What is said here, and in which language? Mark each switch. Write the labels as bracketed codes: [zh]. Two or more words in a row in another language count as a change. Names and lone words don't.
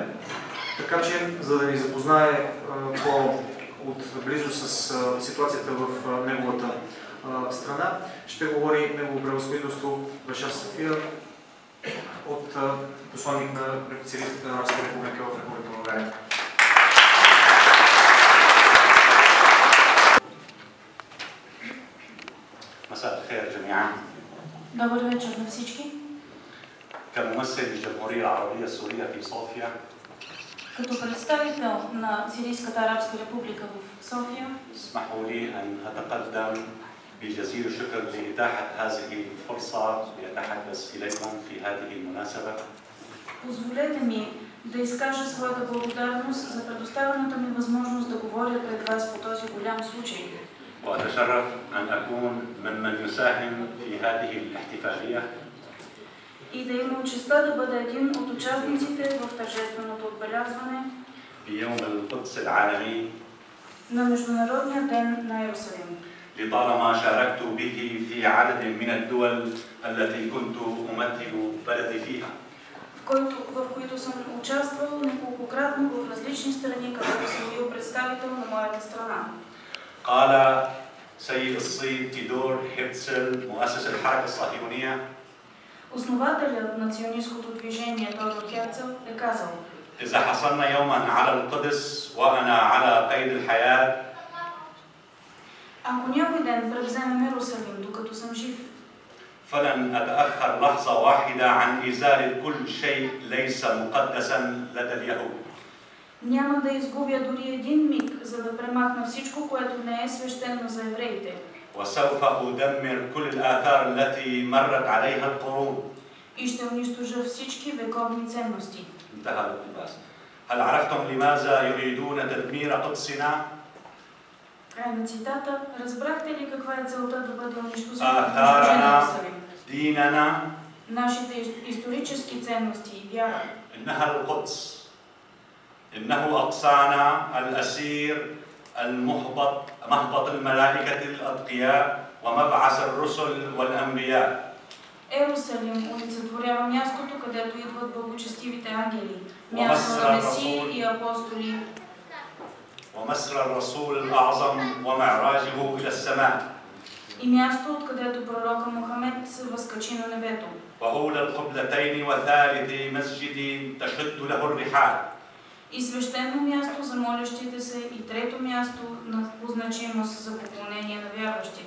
[bg] Така че, за да ни запознае по-отблизо с ситуацията в неговата страна, ще говори негово превъзходителство Башар Сафия от посланник на Сирийската арабска република в Република България. [ar] مساء الخير جميعا. [bg] Добър вечер на всички. [ar] كممثل للجمهورية العربية السورية في صوفيا. [bg] Като представител на Сирийската арабска република в София, [ar] اسمحوا لي أن أتقدم بجزيل الشكر لإتاحة هذه الفرصة لأتحدث إليكم في هذه المناسبة. [bg] позволете ми да изкажа своята благодарност за предоставената ми възможност да говоря пред вас по този голям случай. [ar] وأتشرف أن أكون ممن يساهم في هذه الاحتفالية. [bg] И да имам честта да бъда един от участниците в тържественото отбелязване [ar] بيوم القدس العالمي [bg] на Международния ден на Йерусалим. [ar] لطالما شاركت به في عدد من الدول التي كنت أمثل بلدي فيها. [bg] В които съм участвал неколкократно в различни страни, където съм бил представител на моята страна. [ar] قال سيد الصيد تيدور هرتزل مؤسس الحركة الصهيونية. [bg] Основателят на ционистското движение Теодор Херцел е казал: [ar] إذا حصلنا يوما على القدس وأنا على قيد الحياة. [bg] Ако някой ден превземем Йерусалим, докато съм жив, [ar] فلن أتأخر لحظة واحدة عن إزالة كل شيء ليس مقدسا لدى اليهود. [bg] няма да изгубя дори един миг, за да премахна всичко, което не е свещено за евреите. [ar] وسوف أدمر كل الآثار التي مرت عليها القرون. [bg] И ще унищожа всички вековни ценности. [ar] انتهى الاقتباس. هل عرفتم لماذا يريدون تدمير قدسنا؟ [bg] Край на цитата. Разбрахте ли каква е целта да бъде унищожен Йерусалим? ديننا. Нашите исторически ценности и вяра. [ar] إنها القدس. إنه أقصانا الأسير مهبط الملائكة الأتقياء ومبعث الرسل والأنبياء. [bg] Ерусалим олицетворява мястото, където идват благочестивите ангели, място на месии и апостоли. [ar] ومسر الرسول الأعظم ومعراجه إلى السماء. [bg] И място, откъдето пророка Мохамед се възкачи на небето. [ar] وهول القبلتين وثالث مسجد تشد له الرحال. [bg] И свещено място за молящите се и трето място по значимост за поклонение на вярващите.